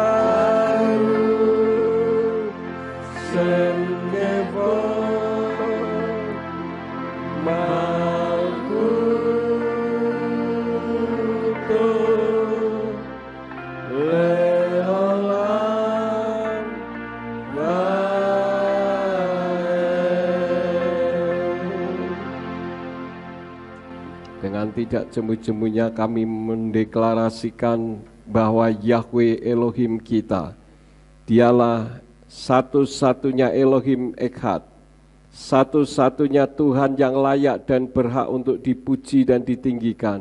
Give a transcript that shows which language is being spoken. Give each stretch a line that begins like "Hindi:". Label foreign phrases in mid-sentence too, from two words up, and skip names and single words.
Hebrew: ברוך שם כבוד מלכותו לעולם ועד.
Indonesian: Dengan tidak jemu-jemunya kami mendeklarasikan bahwa Yahweh Elohim kita, Dialah satu-satunya
Hebrew: אלוהים אחד,
Indonesian: satu-satunya Tuhan yang layak dan berhak untuk dipuji dan ditinggikan.